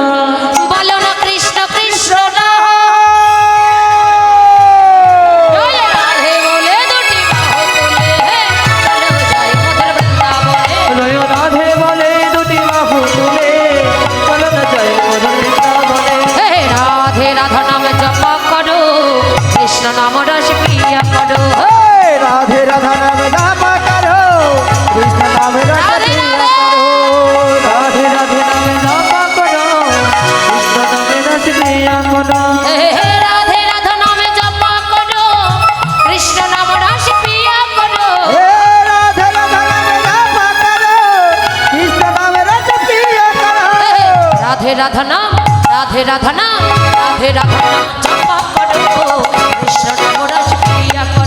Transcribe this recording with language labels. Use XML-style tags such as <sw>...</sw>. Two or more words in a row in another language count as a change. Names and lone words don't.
<bn>বলো না কৃষ্ণ কৃষ্ণ না চলে রাধে বলে দুটি বাহু তুলে চলো যাই মধুর বৃন্দাবনে লয় রাধে বলে দুটি বাহু তুলে চলো না যাই মধুর বৃন্দাবনে হে রাধে রাধা নামে জপ করো কৃষ্ণ নাম রস প্রিয়া করো</bn> <hi>हे राधे राधा नाम जाप करो कृष्ण नाम रस राधे प्रिय राधे। करो</hi> <bn>রাধে রাধে নামে জপ করো কৃষ্ণ নামে রস প্রিয়া করো হে রাধে রাধা নামে জপ করো কৃষ্ণ নাম রস প্রিয়া করো</bn> <hi>हे राधे राधा नाम जाप करो कृष्ण नाम रस प्रिय करो</hi> <bn>রাধে রাধা নাম রাধে রাধা নাম রাধে রাধা নাম জপ করো কৃষ্ণ নাম রস প্রিয়া করো</bn>